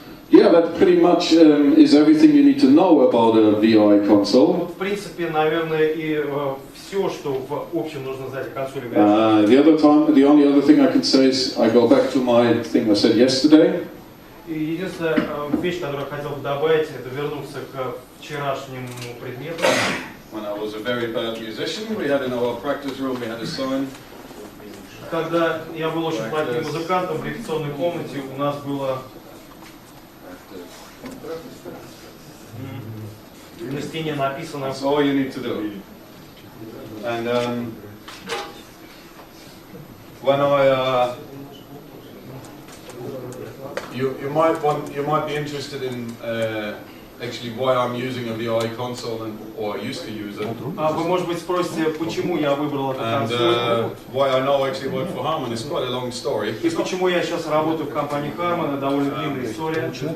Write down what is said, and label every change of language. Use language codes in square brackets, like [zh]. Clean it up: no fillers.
[en] Yeah, that pretty much is everything you need to know about a VI console. [ru] В принципе, наверное, и все, что в общем нужно знать о консоли. [en] The only other thing I can say is I go back to my thing I said yesterday. [ru] И единственная вещь, которую я хотел бы добавить, это вернуться к вчерашнему предмету. [en] When I was a very bad musician, we had in our practice room, we had a sign. [ru] Когда я был очень плохим музыкантом, в репетиционной комнате у нас было на стене написано. [en] That's all you need to do. And when I you might be interested in actually why I'm using a VI console or I used to use it. [ru] Вы, может быть, спросите, почему я выбрал эту консоль? [en] And why I now actually work for Harman is quite a long story. [ru] И почему я сейчас работаю в компании Harman, это довольно длинная история.